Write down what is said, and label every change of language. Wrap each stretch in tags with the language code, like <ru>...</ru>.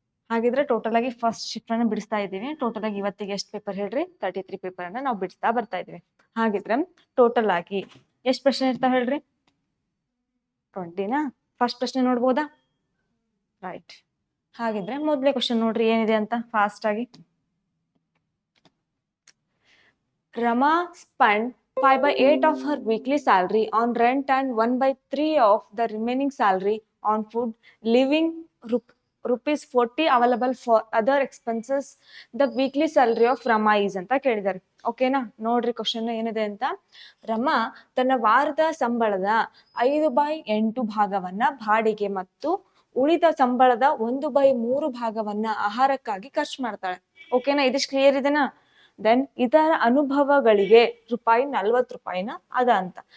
<kn>ಹಾಗಿದ್ರೆ ಟೋಟಲ್ ಆಗಿ first shift ಅನ್ನ ಬಿಡಿಸ್ತಾ ಇದ್ದೀವಿ. ಟೋಟಲ್ ಆಗಿ ಇವತ್ತಿಗೆ ಎಷ್ಟು ಪೇಪರ್ ಹೇಳ್ರಿ? 33 ಪೇಪರ್ ಅನ್ನ ನಾವು ಬಿಡಿಸ್ತಾ ಬರ್ತಾ ಇದೀವಿ. ಹಾಗಿದ್ರೆ ಟೋಟಲ್ ಆಗಿ ಎಷ್ಟು ಪ್ರಶ್ನೆ ಇರ್ತಾವ ಹೇಳ್ರಿ? 20ನಾ? ಫಸ್ಟ್ ಪ್ರಶ್ನೆ ನೋಡ್ಬೋದಾ? ರೈಟ್. ಹಾಗಿದ್ರೆ ಮೊದಲೇ ಕ್ವಶನ್ ನೋಡ್ರಿ ಏನಿದೆ ಅಂತ ಫಾಸ್ಟ್ ಆಗಿ.</kn> <en>Rama spent 5/8 of her weekly salary on rent and 1/3 of the remaining salary on food, leaving rupees 40 available for other expenses. The weekly salary of Rama is</en> <kn>ಅಂತ ಕೇಳಿದ್ದಾರೆ. ಓಕೆನಾ? ನೋಡ್ರಿ ಕ್ವಶನ್ ಏನಿದೆ ಅಂತ. ರಮಾ ತನ್ನ ವಾರದ ಸಂಬಳದ 5/8 ಭಾಗವನ್ನ ಬಾಡಿಗೆ ಮತ್ತು ಉಳಿದ ಸಂಬಳದ 1/3 ಭಾಗವನ್ನ ಆಹಾರಕ್ಕಾಗಿ ಖರ್ಚು ಮಾಡ್ತಾಳೆ. ಓಕೆನಾ? ಇದಿಷ್ಟು ಕ್ಲಿಯರ್ ಇದೆನಾ? ದೆನ್ ಇದರ ಅನುಭವಗಳಿಗೆ ₹40 ಅದ ಅಂತ.</kn>